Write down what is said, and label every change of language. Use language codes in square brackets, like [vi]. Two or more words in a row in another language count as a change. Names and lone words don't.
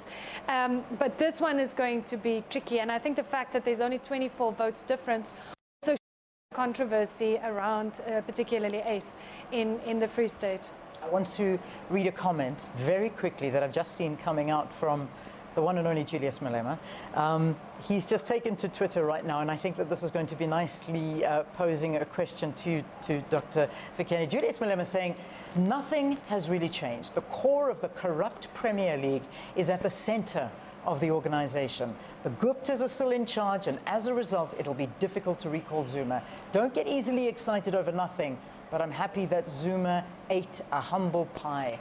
[en] But this one is going to be tricky. And I think the fact that there's only 24 votes difference also shows controversy around particularly Ace in the Free State. I want to read a comment very quickly that I've just seen coming out from the one and only Julius Malema. He's just taken to Twitter right now, and I think that this is going to be nicely posing a question to Dr. Fikeni. Julius Malema saying, nothing has really changed. The core of the corrupt Premier League is at the center of the organization. The Guptas are still in charge, and as a result, it'll be difficult to recall Zuma. Don't get easily excited over nothing, but I'm happy that Zuma ate a humble pie.